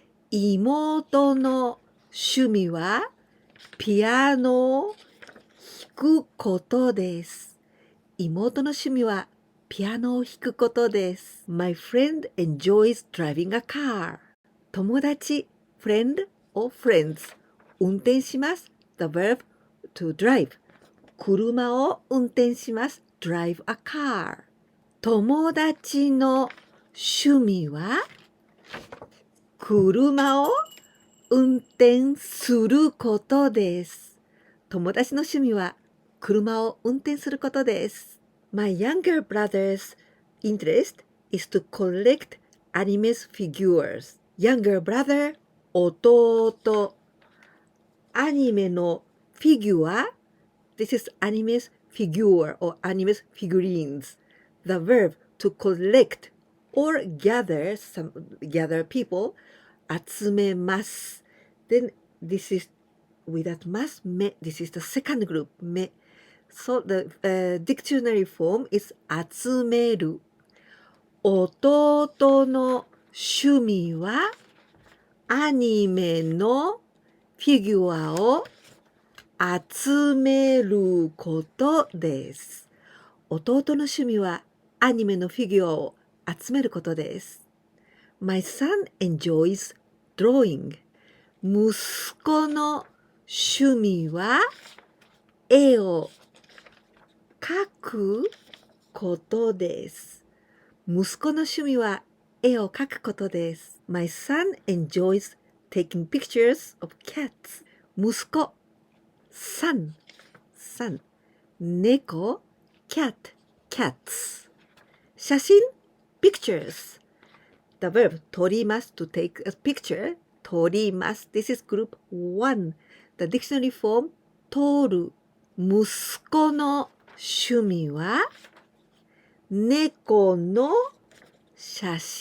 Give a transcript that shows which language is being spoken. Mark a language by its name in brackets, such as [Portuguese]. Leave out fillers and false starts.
[Japanese] 妹の趣味はピアノを弾くことです。妹の趣味はピアノを弾くことです。 [English] My friend enjoys driving a car. [Japanese] 友達 [English] friend or friends [Japanese] 運転します。 [English] The verb to drive [Japanese] 車を運転します。 [English] drive a car [Japanese] 友達の趣味は車を運転することです。友達の趣味は車を運転することです。 [English] My younger brother's interest is to collect anime's figures. Younger brother [Japanese] 弟アニメのフィギュア [English] This is anime's figure or anime's figurines. The verb to collect or gather people [Japanese] 集めます。 [English] Then this is without ます め This is the second group め So the dictionary form is 集める。 [Japanese] 弟の趣味はアニメのフィギュアを集めることです。弟の趣味はアニメのフィギュアを集めることです。 [English] My son enjoys drawing. [Japanese] 息子の趣味は絵を描くことです。息子の趣味は絵を描くことです。 [English] My son enjoys taking pictures of cats. 息子son 猫 cats 写真 pictures The verb 撮ります to take a picture 撮ります This is group 1 The dictionary form 撮る [Japanese] 息子の趣味は猫の写